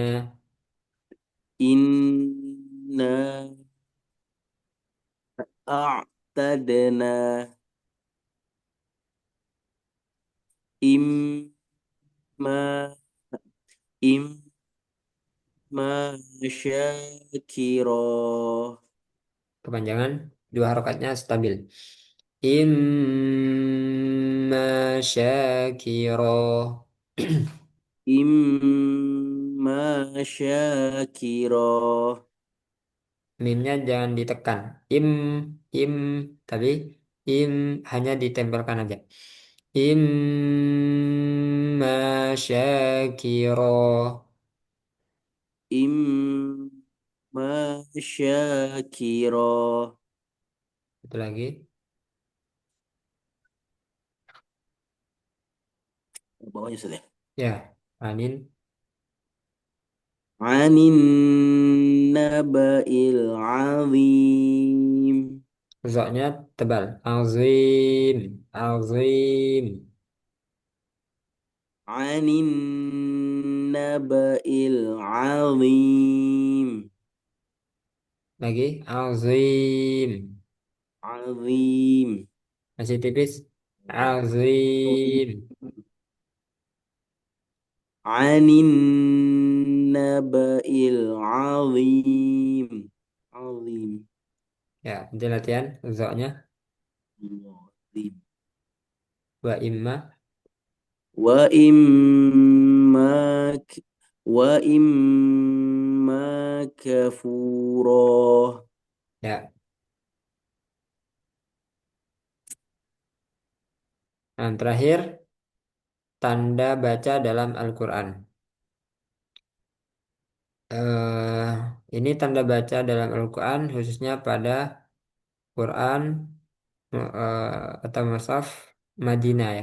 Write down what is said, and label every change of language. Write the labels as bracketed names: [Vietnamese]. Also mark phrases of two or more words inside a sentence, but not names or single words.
[Arabic] إنا أعتدنا إما إما شاكرا [Indonesian] Kepanjangan. Dua harokatnya stabil. [Arabic] إما شاكرا. إما شاكرا [Indonesian] Mimnya jangan ditekan. Im, tapi im hanya ditempelkan aja. [Arabic] إما شاكرا. إما شاكرا [Indonesian] Itu lagi. bawahnya sudah Ya, anin. [Arabic] عن النبأ العظيم [Indonesian] Zoknya tebal. [Arabic] Azim. Azim. عن النبأ العظيم [Indonesian] Lagi. Azim. [Arabic] azim [Indonesian] Masih tipis. [Arabic] Azim. عن النبأ العظيم عظيم [Indonesian] Ya, nanti latihan zoknya. [Arabic] عظيم وإما. وإما وإما كفورا [Indonesian] Ya. Nah, terakhir tanda baca dalam Al-Quran. eh ini tanda baca dalam Al-Quran khususnya pada Quran atau mushaf Madinah ya.